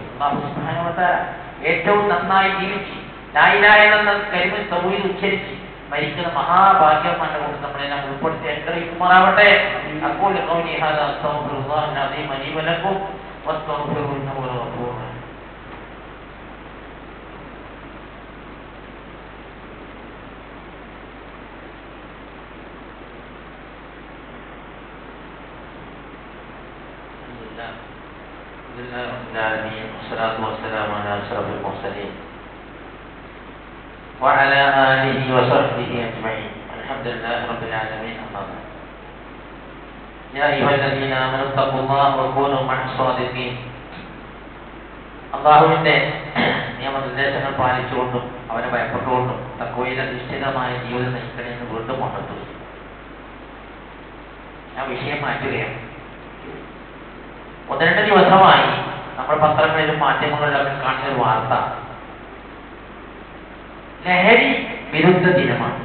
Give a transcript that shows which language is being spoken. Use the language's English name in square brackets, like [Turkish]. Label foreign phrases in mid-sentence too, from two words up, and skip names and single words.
[Arabic] الله سبحانه وتعالى [Malayalam] ഏറ്റവും നന്നായി ജീവിച്ച് [Arabic] لا إله إلا الله كلمة التوحيد [Malayalam] ഉച്ചരിച്ച് മരിക്കുന്ന മഹാഭാഗ്യമാന്റെ കൂടെ നമ്മളെല്ലാം ഉൾപ്പെടുത്തി അനുഗ്രഹിക്കുമാറാവട്ടെ. [Arabic] അപ്പോൾ قولي هذا أستغفر الله العظيم لي ولكم واستغفروه إنه هو الغفور الرحيم. الحمد لله رب العالمين والصلاة والسلام على أشرف المرسلين وعلى آله وصحبه أجمعين. الحمد لله رب العالمين. أما بعد. يا أيها الذين آمنوا اتقوا الله وكونوا مع الصادقين. [Malayalam] അല്ലാഹുവിന്റെ നിയമനിർദ്ദേശങ്ങൾ പാലിച്ചുകൊണ്ടും അവനെ ഭയപ്പെട്ടുകൊണ്ടും തഖ്വയിൽ അധിഷ്ഠിതമായ ജീവിതം നയിക്കണമെന്ന് വീണ്ടും ഉണർത്തുന്നു. ഞാൻ വിഷയം മാറ്റുകയാണ്. 1-2 ദിവസമായി നമ്മൾ പത്രങ്ങളിലും മാധ്യമങ്ങളിലൊക്കെ കാണുന്ന ഒരു വാർത്ത ലഹരി വിരുദ്ധ ദിനമാണ്.